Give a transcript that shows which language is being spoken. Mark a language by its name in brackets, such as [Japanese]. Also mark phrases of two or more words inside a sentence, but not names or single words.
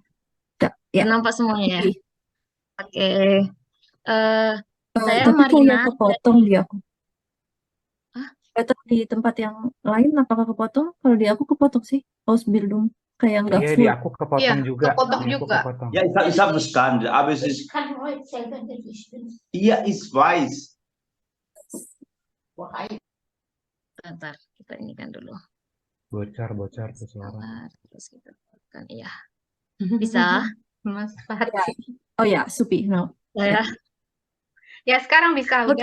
[Indonesian] Ya. nampak semuanya ya? Oke. Oke. Saya Tapi kayak Marina kepotong di aku. Hah? Atau di tempat yang lain apakah kepotong? Kalau di aku kepotong sih. Ausbildung. Kayak nggak Iya, full. di aku kepotong Iya, juga. kepotong Di aku juga. kepotong. [German] Ja, ich hab verstanden, aber es ist, ja, ich weiß. [Indonesian] Bentar, kita ini kan dulu. Bocor tuh suara. Sabar, terus kita kan iya. Bisa? Mas Fahri. Ya. Oh ya, Supi. No. Ya. Ya, sekarang bisa. Oke.